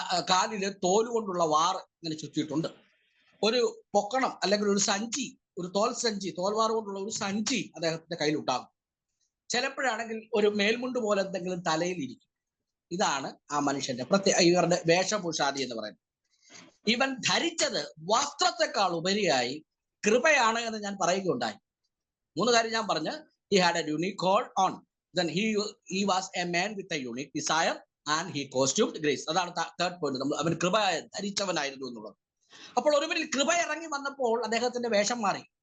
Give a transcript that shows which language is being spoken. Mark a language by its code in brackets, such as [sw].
[ml] കാലില് തോല് കൊണ്ടുള്ള വാറ് ഇങ്ങനെ ചുറ്റിയിട്ടുണ്ട്. ഒരു പൊക്കണം അല്ലെങ്കിൽ ഒരു സഞ്ചി, ഒരു തോൽവാറ് കൊണ്ടുള്ള ഒരു സഞ്ചി അദ്ദേഹത്തിന്റെ കയ്യിലുണ്ടാകും. ചിലപ്പോഴാണെങ്കിൽ ഒരു മേൽമുണ്ട് പോലെ എന്തെങ്കിലും തലയിൽ ഇരിക്കും. ഇതാണ് ആ മനുഷ്യന്റെ ഇവരുടെ വേഷഭൂഷാദി എന്ന് പറയുന്നത്. ഇവൻ ധരിച്ചത് വസ്ത്രത്തെക്കാൾ ഉപരിയായി കൃപയാണ് എന്ന് ഞാൻ പറയുകയുണ്ടായി. 3 കാര്യം ഞാൻ പറഞ്ഞ്, [en] he had a unique call on, then he was a man with a unique desire and he costumed grace. [ml] അതാണ് തേർഡ് പോയിന്റ്. അവൻ കൃപ ധരിച്ചവനായിരുന്നു എന്നുള്ളത്. അപ്പോൾ ഒരുവരിൽ കൃപ ഇറങ്ങി വന്നപ്പോൾ അദ്ദേഹത്തിന്റെ വേഷം മാറി.